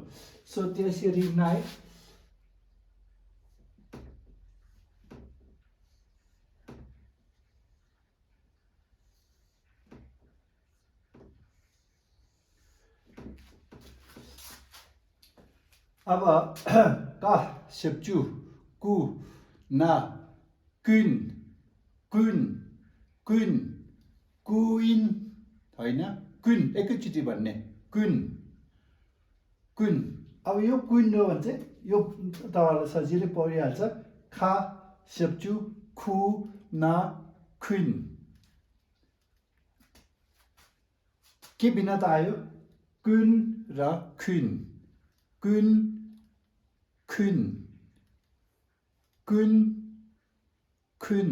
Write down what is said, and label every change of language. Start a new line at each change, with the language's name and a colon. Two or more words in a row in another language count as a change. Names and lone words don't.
Nepali: सो त्यसरी नै अब
Tibetan: ཀ་ཞབས་ཀྱུ་ཀུ་ན་ཀུན་ཀུན་ཀུན
Nepali: कुइन होइन कुन एकैचोटि भन्ने कुन कुन। अब यो कुन हो भने चाहिँ यो तपाईँहरूलाई सजिलै परिहाल्छ।
Tibetan: ཁ་ཞབས་ཀྱུ་ཁུ་ན་ཁུན
Nepali: के भिन्नता आयो कुन र खुन
Tibetan: ཀུན་ཁུན ཀུན་ཁུན